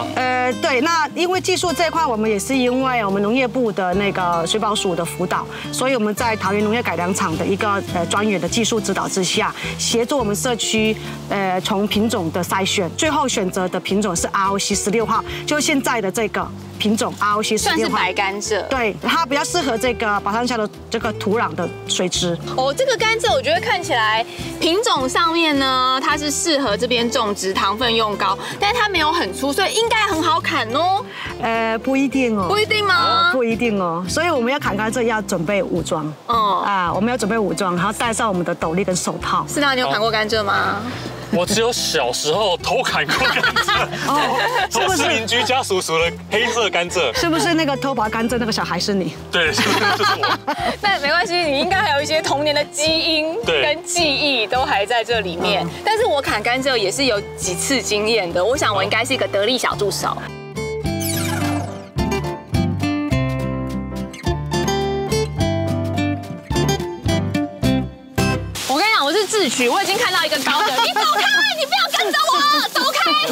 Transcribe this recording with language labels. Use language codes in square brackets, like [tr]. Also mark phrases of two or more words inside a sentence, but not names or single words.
[zh] 對，那因為技術這一塊，我們也是因為我們農業部的那個水保署的輔導，所以我們在桃園農業改良場的一個專員的技術指導之下，協助我們社區從品種的篩選，最後選擇的品種是 ROC 16號，就現在的這個品種 ROC 16號，算是白甘蔗。對，它比較適合這個寶山下的這個土壤的水質。哦，這個甘蔗我覺得看起來品種上面呢，它是適合這邊種植，糖分用高，但是它沒有很粗，所以應該很好砍哦。不一定哦。不一定嗎？不一定哦。所以我們要砍甘蔗要準備武裝。我們要準備武裝，然後戴上我們的斗笠跟手套。思達，你有砍過甘蔗嗎？我只有小時候偷砍過甘蔗，是不是鄰居家叔叔的黑色甘蔗？是不是那個偷拔甘蔗那個小孩是你？對，就是我。但沒關係，你應該還有一些童年的基因跟記憶都還在這裡面。但是我砍甘蔗也是有幾次經驗的，我想我應該是一個得力小助手。自取，我已經看到一個高的，你走開，你不要跟着我，走開！